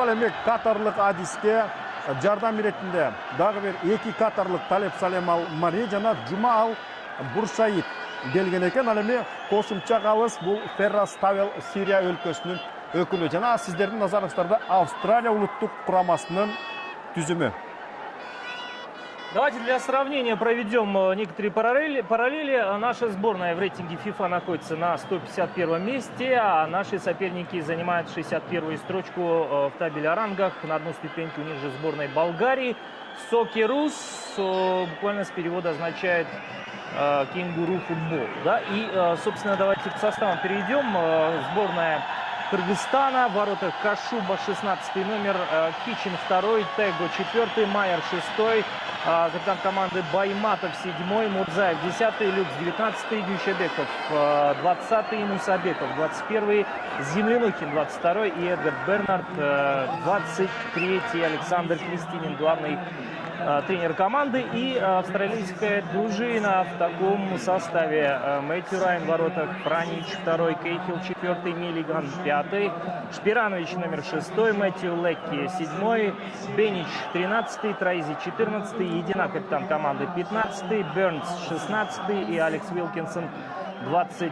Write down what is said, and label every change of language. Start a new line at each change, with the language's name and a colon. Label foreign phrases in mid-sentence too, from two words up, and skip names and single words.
Kyrgyz: Ал эми катарлык Адиске жардам беретинде дагы бир 2 катарлык Талеп Салем Алмари жана Жумаал Буршаид келген экен. Ал эми кошумча калыс бул Феррас Тавел Сирия өлкөсүнүн өкүлү. Жана сиздердин назарыңыздарда Австралия улуттук курамасынын түзүмү.
Russian: Давайте для сравнения проведем некоторые параллели. Наша сборная в рейтинге FIFA находится на 151 месте, а наши соперники занимают 61-ю строчку в табеле о рангах. На одну ступеньку ниже сборной Болгарии. Сокерус буквально с перевода означает кенгуру футбол. Да? И, собственно, давайте к составам перейдем. Сборная Кыргызстана, в воротах Кашуба 16 номер, Кичин 2, Tego 4, Майер 6, капитан команды Байматов 7, Мурзаев 10, Люкс 19, Дүйшебеков 20, Мусабеков 21, Землянухин 22 и Эдгар Бернард 23, Александр Кристинин, главный тренер команды. И австралийская дружина в таком составе: Мэтью Райан в воротах, Франич 2, Кейхил 4, Миллиган 5, Шпиранович номер 6, Мэтью Лекки 7, Бенич 13, Троизи 14, Едина капитан команды 15, Бернс 16 и Алекс Уилкинсон 22.